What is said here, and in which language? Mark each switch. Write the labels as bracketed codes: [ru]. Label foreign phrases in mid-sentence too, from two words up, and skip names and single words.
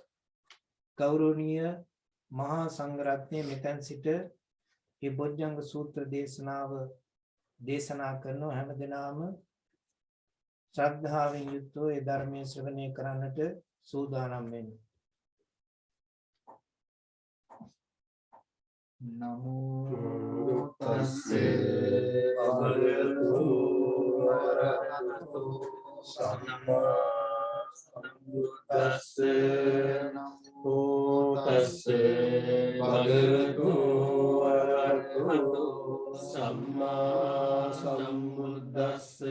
[si] ගෞරවනීය මහා සංඝරත්නය මෙතෙන් සිට මේ බොජ්ජංග සූත්‍ර දේශනාව දේශනා කරන හැම දිනම ශ්‍රද්ධාවෙන් යුක්තව ඒ ධර්මයේ ශ්‍රවණය කරන්නට සූදානම් වෙන්නේ. [pi] Namo tassa bhagavato arahato samma sambuddhassa. Namo tassa bhagavato arahato samma sambuddhassa.